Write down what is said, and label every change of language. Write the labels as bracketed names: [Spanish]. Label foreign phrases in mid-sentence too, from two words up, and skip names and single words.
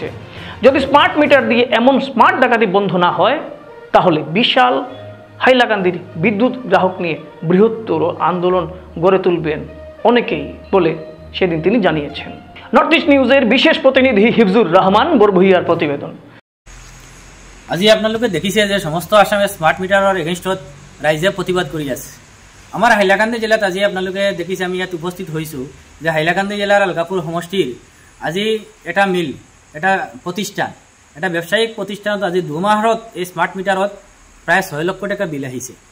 [Bangla] যদি [English] smart meter [Bangla] দিয়ে এমন স্মার্ট ডাকাতি বন্ধ না হয় তাহলে বিশাল হাইলাকান্দির বিদ্যুৎ গ্রাহক নিয়ে বৃহত্তর আন্দোলন গড়ে তুলবেন অনেকেই বলে সেদিন তিনি জানিয়েছেন। নর্থ ইস্ট নিউজের বিশেষ প্রতিনিধি হিফজুর রহমান বরভুইয়ার প্রতিবেদন। [Assamese] আজি আপোনালোকে দেখিছে যে সমস্ত আসামে [English] smart meter against [Assamese] ৰাইজে প্ৰতিবাদ কৰি আছে। আমাৰ হাইলাকান্দি জিলাত আজি আপোনালোকে দেখিছে আমি ইয়াত উপস্থিত হৈছোঁ যে হাইলাকান্দি জিলাৰ আলগাপুৰ সমষ্টিৰ আজি এটা মিল, এটা প্ৰতিষ্ঠান, এটা ব্যৱসায়িক প্ৰতিষ্ঠানত আজি 2 মাহত এই [English] smart meter [Assamese] প্ৰায় 6 লক্ষ টাকা বিল আহিছে।